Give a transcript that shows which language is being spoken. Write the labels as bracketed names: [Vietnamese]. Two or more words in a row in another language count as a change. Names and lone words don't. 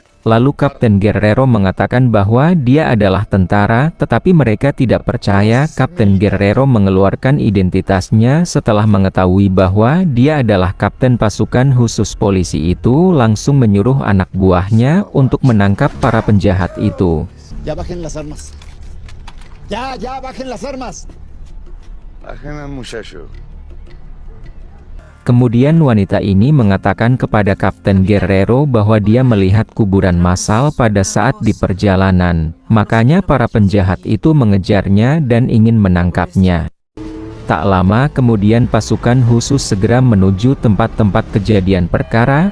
[Indonesian] Lalu Kapten Guerrero mengatakan bahwa dia adalah tentara, tetapi mereka tidak percaya. Kapten Guerrero mengeluarkan identitasnya setelah mengetahui bahwa dia adalah kapten pasukan khusus polisi itu langsung menyuruh anak buahnya untuk menangkap para penjahat itu. [Spanish] Ya bajen las armas. Ya bajen las armas. Bajen muchacho. [Indonesian] Kemudian wanita ini mengatakan kepada Kapten Guerrero bahwa dia melihat kuburan massal pada saat di perjalanan. Makanya para penjahat itu mengejarnya dan ingin menangkapnya. Tak lama kemudian pasukan khusus segera menuju tempat-tempat kejadian perkara.